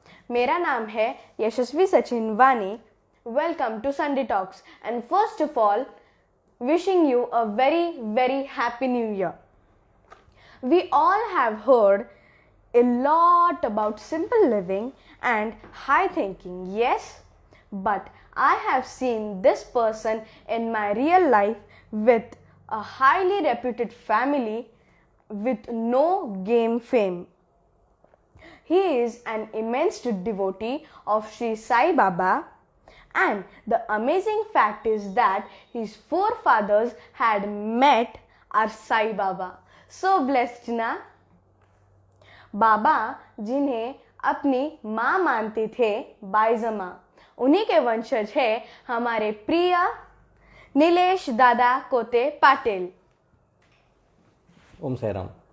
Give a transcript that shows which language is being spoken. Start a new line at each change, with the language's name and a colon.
Hindi: मेरा नाम है
English: Yashasvi Sachin Wani. Welcome to Sunday talks and first of all wishing you a very happy new year. We all have heard a lot about simple living and high thinking, yes, but I have seen this person in my real life with a highly reputed family with no game fame. He is an immense devotee of Sri Sai Baba, and the amazing fact is that his forefathers had met our Sai Baba. So blessed ना।
Hindi: बाबा जिन्हें अपनी माँ मानते थे बाईजमा, उन्हीं के वंशज है हमारे प्रिय नीलेश दादा कोते पाटिल। ओम साई राम।